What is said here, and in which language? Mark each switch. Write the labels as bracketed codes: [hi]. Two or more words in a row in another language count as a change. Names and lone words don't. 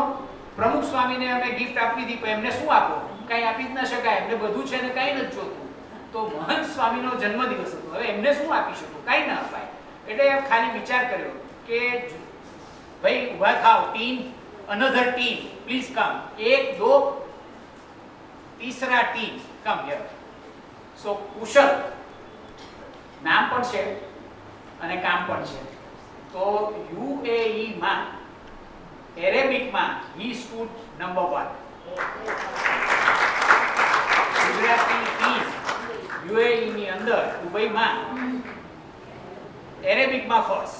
[gu] પ્રમુખ સ્વામીને અમે ગિફ્ટ આપી દીધી, પણ એમને શું આપો? કંઈ આપી જ ન શકાય, એમને બધું છે ને કંઈ નથી જોતું. તો મહંત સ્વામીનો જન્મદિવસ હતો, હવે એમને શું આપી શકું? કંઈ ના અપાય. એટલે ખાલી વિચાર કર્યો કે ભાઈ ઊભા થાવ, [en] team, another team please come, [gu] 1 2 तीसरा [en] team come here. [gu] સો કુશલ નામ પણ છે અને કામ પણ છે. તો UAE માં એરેબિક માં [en] he stood number 1. [gu] ગુજરાતી ટીમ UAE ની અંદર દુબઈમાં એરેબિક માં ફર્સ્ટ.